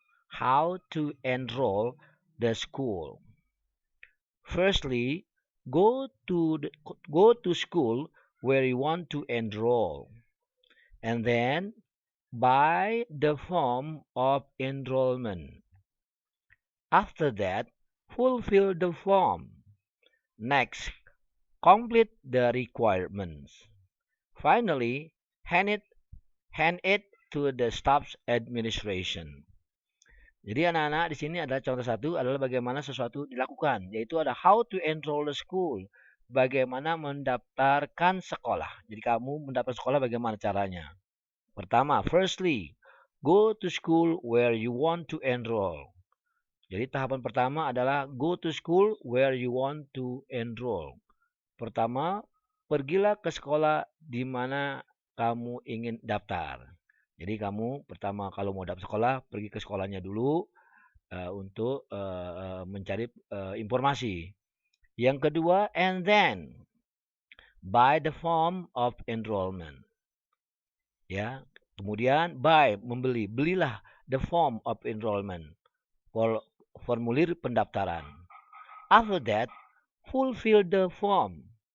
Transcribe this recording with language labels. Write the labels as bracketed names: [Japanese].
[English] How to enroll the school. Firstly, go to school where you want to enroll, and then buy the form of enrollment. After that, fulfill the form. Next, complete the requirements. Finally, hand it to the staff's administration. [Indonesian] Jadi anak-anak di sini adalah contoh 1 adalah bagaimana sesuatu dilakukan, yaitu ada [English] how to enroll the school, [Indonesian] bagaimana mendaftarkan sekolah. Jadi kamu mendaftar sekolah bagaimana caranya? Pertama, [English] firstly, go to school where you want to enroll. [Indonesian] Jadi tahapan pertama adalah [English] go to school where you want to enroll. [Indonesian] Pertama, pergilah ke sekolah di mana kamu ingin daftar. Jadi kamu pertama kalau mau daftar sekolah, pergi ke sekolahnya dulu untuk mencari informasi. Yang kedua, [English] and then buy the form of enrollment. [Indonesian] Ya, kemudian buy membeli, belilah [English] the form of enrollment, [Indonesian] formulir pendaftaran. [English] After that, fulfill the form.